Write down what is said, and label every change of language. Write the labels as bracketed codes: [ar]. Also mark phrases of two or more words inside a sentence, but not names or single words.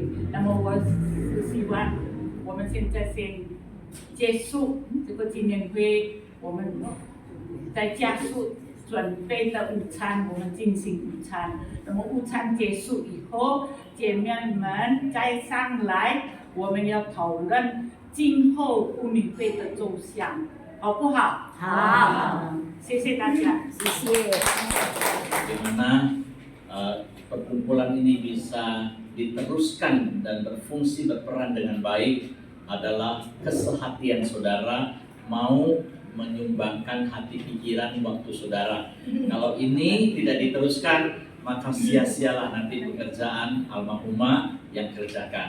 [zh] 那么我是希望我们现在先结束这个纪念会，我们再加速准备的午餐，我们进行午餐。那么午餐结束以后，姐妹们再上来， 我们要讨论今后妇女会的走向，好不好？好，谢谢大家。谢谢。 [id] Bagaimana perkumpulan ini bisa diteruskan dan berfungsi berperan dengan baik adalah kesehatian saudara mau menyumbangkan hati pikiran waktu saudara. Kalau ini tidak diteruskan maka sia-sialah nanti pekerjaan almarhumah yang kerjakan.